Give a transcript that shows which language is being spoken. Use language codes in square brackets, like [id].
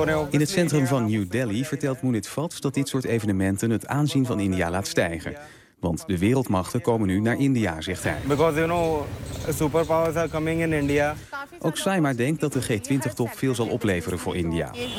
[nl] In het centrum van New Delhi vertelt Munit Vats... dat dit soort evenementen het aanzien van India laat stijgen. Want de wereldmachten komen nu naar India, zegt hij. [en] Superpowers are coming in India. [nl] Ook Saima denkt dat de G20-top veel zal opleveren voor India.